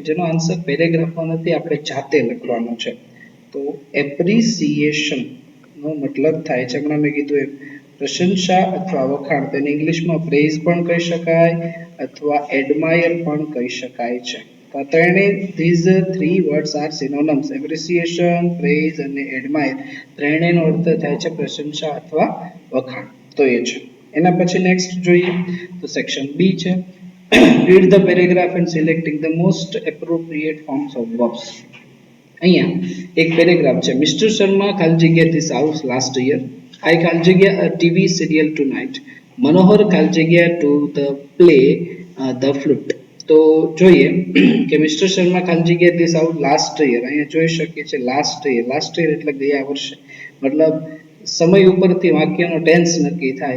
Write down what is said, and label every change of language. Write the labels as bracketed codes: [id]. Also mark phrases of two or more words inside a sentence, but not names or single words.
[gu] જેનો આન્સર પેરેગ્રાફમાં નથી આપણે જાતે લખવાનો છે તો એપ્રિસિએશન નો મતલબ થાય છે હમણાં મેં કીધું એમ પ્રશંસા અથવા વખાણ તેને ઇંગ્લિશમાં પ્રેઝ પણ કહી શકાય અથવા એડમાયર પણ કહી શકાય છે તો ત્રણેય [en] these three words are synonyms appreciation praise [gu] અને admire ત્રણેયનો અર્થ થાય છે પ્રશંસા અથવા વખાણ તો એ છે એના પછી નેક્સ્ટ જોઈએ તો [en] section B [gu] છે [en] read the paragraph and selecting the most appropriate forms of verbs [gu] અહીંયા એક પેરેગ્રાફ છે મિસ્ટર શર્મા ખાલી જગ્યા [en] this house last year I [gu] ખાલી જગ્યા [en] TV serial to night મનોહર [gu] ખાલી જગ્યા [en] to the play the flute [gu] તો જોઈએ કે મિસ્ટર શર્મા ખાલી જગ્યા [en] this house last year [gu] અહીંયા જોઈ શકીએ છીએ [en] last year [gu] એટલે ગયા વર્ષે મતલબ સમય ઉપરથી વાક્યનો ટેન્સ નક્કી થાય